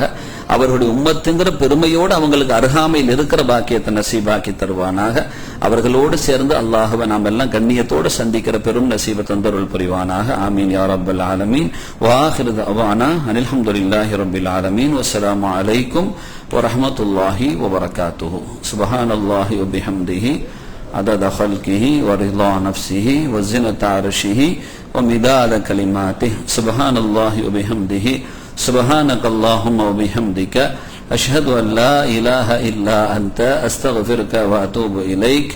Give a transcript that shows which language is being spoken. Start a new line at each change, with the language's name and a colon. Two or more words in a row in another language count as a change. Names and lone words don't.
Tamil: அவர்களுடைய உம்மத்துங்கிற பெருமையோடு அவங்களுக்கு அருகாமையில் இருக்கிற பாக்கியத்தை நசீபாக்கி தருவானாக. அவர்களோடு சேர்ந்து அல்லாஹ்வை நாம் எல்லாம் கண்ணியத்தோடு சந்திக்கிற பெரும் நசீப தந்தருள் புரிவானாக.
Arabic: آمين يا رب العالمين. وآخر دعوانا أن الحمد لله رب العالمين. والسلام عليكم ورحمة الله وبركاته. سبحان الله وبحمده عدد خلقه ورضا نفسه وزنة عرشه ومداد كلماته. سبحان الله وبحمده سبحانك اللهم وبحمدك أشهد أن لا إله إلا أنت أستغفرك وأتوب إليك.